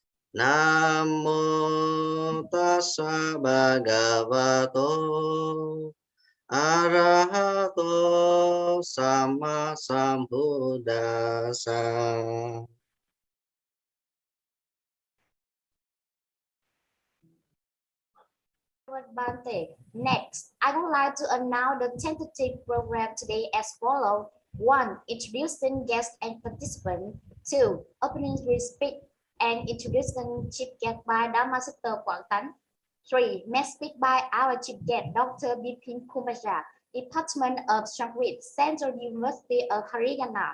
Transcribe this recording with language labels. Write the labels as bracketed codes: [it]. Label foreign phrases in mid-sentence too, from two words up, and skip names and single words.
[pi] Namo tassa bhagavato arahato sama sambuddhassa. Bante. [en] Next, I would like to announce the tentative program today as follows. 1. Introducing guests and participants. 2. Opening speech and introduction chief guest by Dharma Sister Quảng Tánh. 3. Main speak by our chief guest, Dr. Bipin Kumar, Department of Sanskrit, Central University of Haryana.